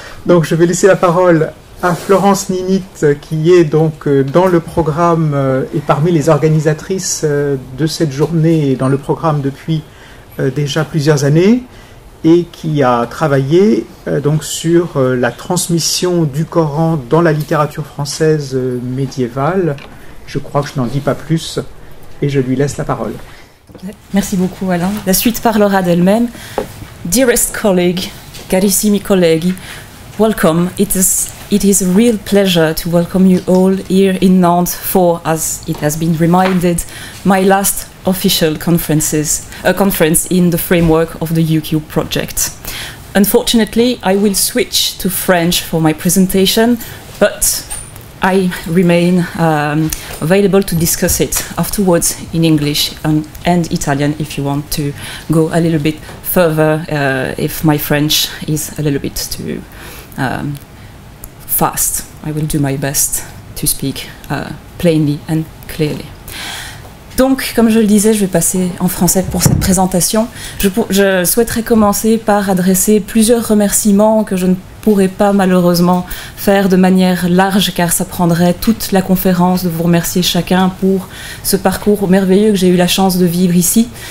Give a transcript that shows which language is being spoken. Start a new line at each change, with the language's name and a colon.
French: Donc je vais laisser la parole à Florence Ninit, qui est donc dans le programme et parmi les organisatrices de cette journée et dans le programme depuis déjà plusieurs années, et qui a travaillé donc sur la transmission du Coran dans la littérature française médiévale. Je crois que je n'en dis pas plus et je lui laisse la parole. Merci beaucoup, Alain. La suite parlera d'elle-même.
English: Dearest colleague,
Italian: carissimi colleghi,
English: welcome. It is a real pleasure to welcome you all here in Nantes for, as it has been reminded, my last official conference in the framework of the UCube project. Unfortunately, I will switch to French for my presentation, but I remain available to discuss it afterwards in English and Italian if you want to go a little bit further, if my French is a little bit too fast. I will do my best to speak plainly and clearly.
French: Donc, comme je le disais, je vais passer en français pour cette présentation. Je souhaiterais commencer par adresser plusieurs remerciements que je ne pourrais pas malheureusement faire de manière large, car ça prendrait toute la conférence de vous remercier chacun pour ce parcours merveilleux que j'ai eu la chance de vivre ici.